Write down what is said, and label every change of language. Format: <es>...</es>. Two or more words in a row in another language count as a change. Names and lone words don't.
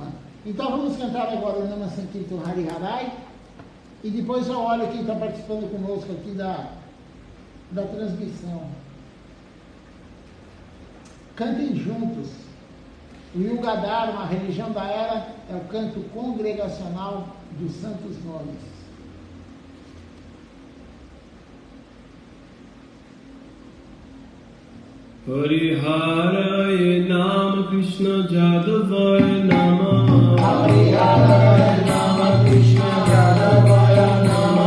<pt>Então vamos cantar agora o</pt> <sa>Nama Sankirtan Hari Harai,</sa> <pt>e depois eu olho quem está participando conosco aqui da transmissão. Cantem juntos. O</pt> <sa>Yuga Dharma,</sa> <pt>a religião da era, é o canto congregacional dos santos nomes.</pt> <sa>Hariharaya Nama Krishna Jadavaya Nama. Hariharaya Nama Krishna Jadavaya Nama.</sa>